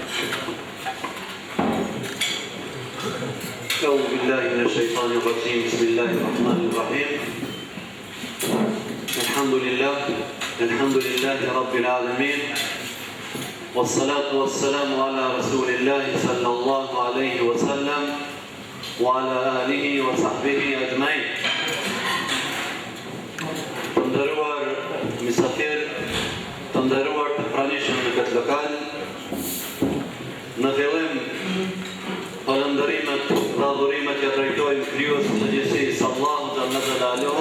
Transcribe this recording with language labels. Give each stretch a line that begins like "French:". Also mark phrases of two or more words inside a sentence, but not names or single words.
Arabic: أعوذ بالله من الشيطان الرجيم بسم الله الرحمن الرحيم الحمد لله رب العالمين والصلاة والسلام على رسول الله صلى الله عليه وسلم وعلى آله وصحبه أجمعين.
Albanian: Të nderuar mysafir, të nderuar të pranishëm në këtë lokal, në fillim falënderimet dhe adhurimet që drejtojmë krijuesit të gjithësisë Allahu
Arabic: جل جلاله.